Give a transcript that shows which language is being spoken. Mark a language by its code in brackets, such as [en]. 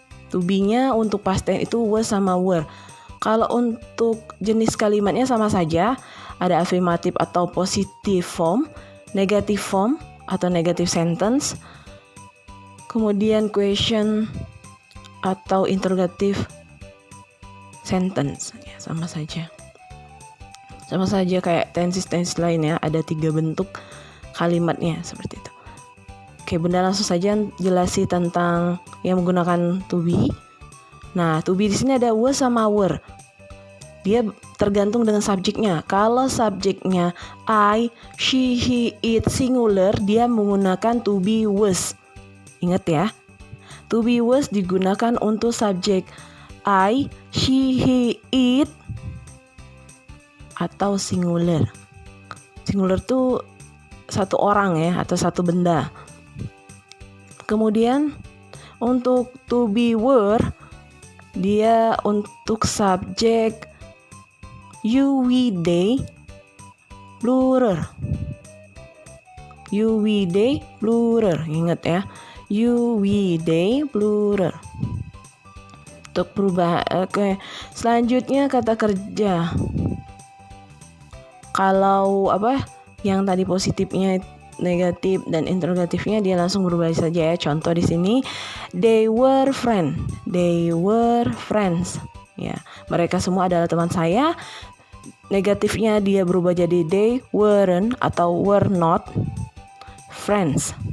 [id] To be-nya untuk past tense itu was sama were. Kalau untuk jenis kalimatnya sama saja, ada afirmatif atau positive form, negative form atau negative sentence, kemudian question atau interrogative sentence. Ya, sama saja kayak tenses lainnya, ada 3 bentuk kalimatnya seperti itu. Oke, Bunda langsung saja jelasi tentang yang menggunakan to be. Nah, to be di sini ada was sama were. Dia tergantung dengan subjeknya. Kalau subjeknya I, she, he, it singular, dia menggunakan to be was. Ingat ya. To be was digunakan untuk subjek I, she, he, it atau singular. Singular tuh satu orang ya, atau satu benda. Kemudian untuk to be were, dia untuk subjek you, we, they, plural. You, we, they, plural. Ingat ya. You, we, they, plural. Untuk perubahan. Oke. Selanjutnya kata kerja. Kalau yang tadi positifnya, negatif dan interrogatifnya dia langsung berubah saja ya. [en] Contoh di sini, they were friends. They were friends. [id] Ya, mereka semua adalah teman saya. Negatifnya dia berubah jadi they weren't atau were not friends.